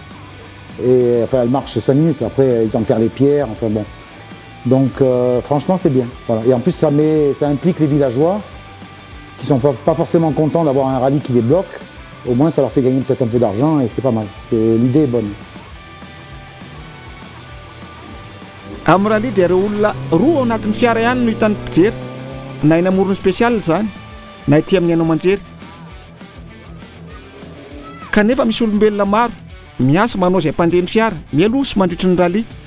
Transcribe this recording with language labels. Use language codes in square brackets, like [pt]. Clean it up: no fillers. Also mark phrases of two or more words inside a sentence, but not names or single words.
[fr] Et enfin elle marche 5 minutes, après ils enterrent les pierres, enfin bon. Donc franchement c'est bien. Voilà. Et en plus ça implique les villageois qui sont pas forcément contents d'avoir un rallye qui les bloque. Au moins ça leur fait gagner peut-être un peu d'argent et c'est pas mal. L'idée est bonne. [mg] Amin'ny rallye dia ireo olona roa ao anatin'ny fiara ihany no hitan'ny mpijery na eny amorony spécial zany na ety amin'ny hainao manjery. Kanefa misy olombelona maro miasa manao izay mpandeha ny fiara mialoha sy mandritry ny rallye.